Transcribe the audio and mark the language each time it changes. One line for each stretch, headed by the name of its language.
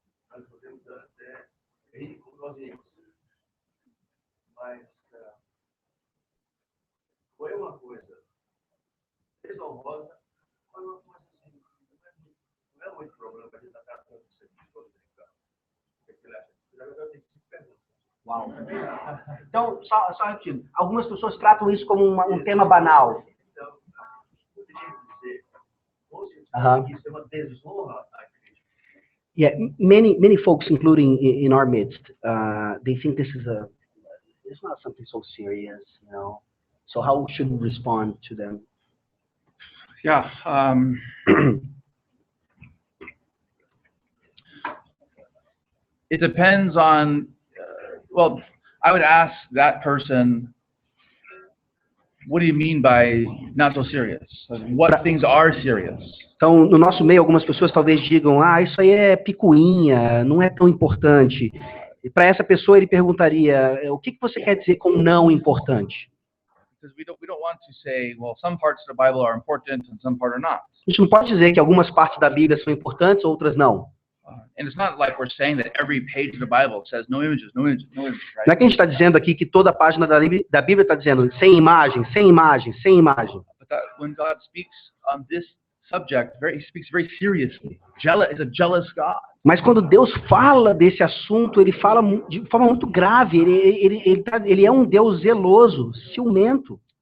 Portuguese: Nós podemos até rir com nós mesmos. Mas foi uma coisa desonrosa, foi uma coisa assim, não é muito problema para a gente estar tratando isso aqui todo Dominical. O que ele acha? Eu tenho que se perguntar. Uau. Então, só repetindo, algumas pessoas tratam isso como um tema banal. Então, eu poderia dizer, isso é uma desonra à igreja.
English: Yeah, many folks, including in our midst, they think it's not something so serious, you know. So how should we respond to them? Yeah. It depends on. Well, I would ask that person, what do you mean by not so serious? What things are serious?
Portuguese: Então, no nosso meio, algumas pessoas talvez digam, isso aí é picuinha, não é tão importante. E para essa pessoa, ele perguntaria, o que você quer dizer com não importante?
English: Because we don't want to say, well, some parts of the Bible are important and some parts are not.
Portuguese: A gente não pode dizer que algumas partes da Bíblia são importantes, outras não.
English: And it's not like we're saying that every page of the Bible says no images, no images, no images, right?
Portuguese: Não é que a gente está dizendo aqui que toda página da Bíblia está dizendo sem imagem, sem imagem, sem imagem.
English: But when God speaks on this subject, he speaks very seriously. Is a jealous God.
Portuguese: Mas quando Deus fala desse assunto, ele fala de forma muito grave. Ele é um Deus zeloso, ciumento.